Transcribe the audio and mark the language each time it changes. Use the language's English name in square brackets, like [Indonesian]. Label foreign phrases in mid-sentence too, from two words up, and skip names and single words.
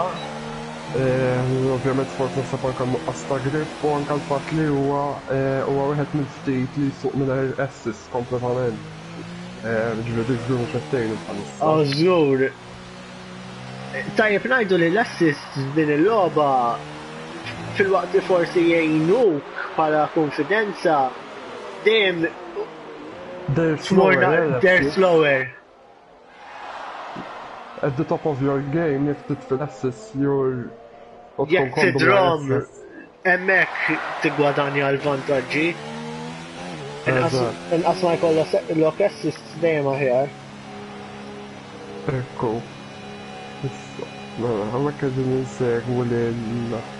[Maltese] Ovvjament forsi nasab anke nuqqas ta' grip u anke l-fatt li huwa wieħed mill-ftit li jsuq mingħajr assist kompletament. Ġifieri żgur mhux qed tgħinu bħalissa. Żgur. Tajjeb ngħidu li l-assist din il-logħba fil-waqt li forsi jgħinuk bħala konfidenza dejjem [English] they're slower. At the top of your game, [Maltese] jekk titfil assist, jekk tidrom hemmhekk tigwadanja l-vantaġġi. Inqas ma jkollok assist dejjem aħjar. Ekku. Hawnhekk qegħdin insegwu lil